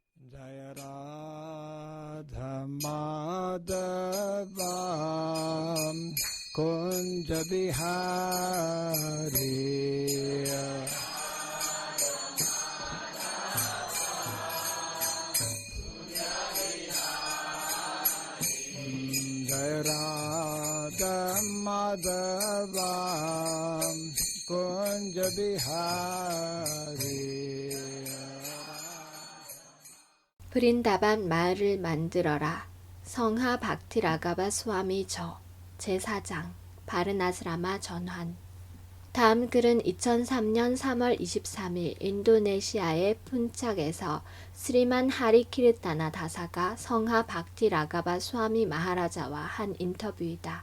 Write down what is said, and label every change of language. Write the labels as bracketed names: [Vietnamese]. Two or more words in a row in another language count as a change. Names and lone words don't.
[Sanskrit] Jaya Radha Madhava Kunja Bihari Jaya Radha Madhava Kunja Bihari [Korean] 브린다반 마을을 만들어라. 성하 박티라가바 스와미 저 제4장 바르나스라마 전환. 다음 글은 2003년 3월 23일 인도네시아의 푼착에서 스리만 하리키르타나 다사가 성하 박티라가바 스와미 마하라자와 한 인터뷰이다.